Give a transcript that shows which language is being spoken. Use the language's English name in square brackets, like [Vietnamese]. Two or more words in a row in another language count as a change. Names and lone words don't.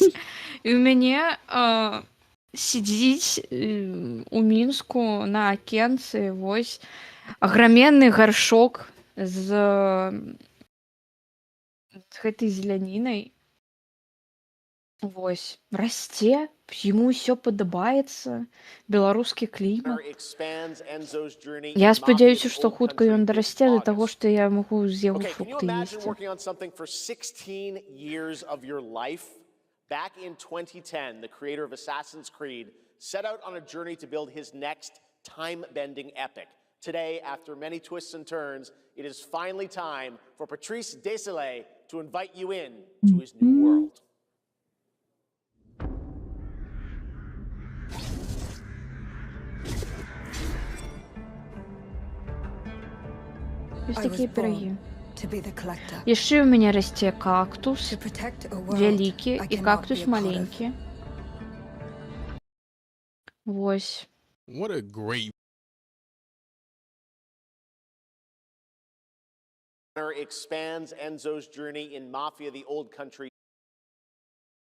[Belarusian] І у мяне сидзіць у Мінску на акенцы вось аграменны гаршок з гэтай зелянінай. Вось, расце, яму ўсё падабаецца, беларускі клімат. Я спадзяюся, што хутка ён дарасце да таго, што я магу з яго фрукты есці. [English] Back in 2010, the creator of Assassin's Creed set out on a journey to build his next time-bending epic. Today, after many twists and turns, it is finally time for Patrice Désilets to invite you in to his new world. [Ukrainian] Ось такія пироги. [Belarusian] Яшчэ ў мяне расце кактус вялікі і кактус маленькі. Вось. [English] What a great Expands Enzo's journey in Mafia: The Old Country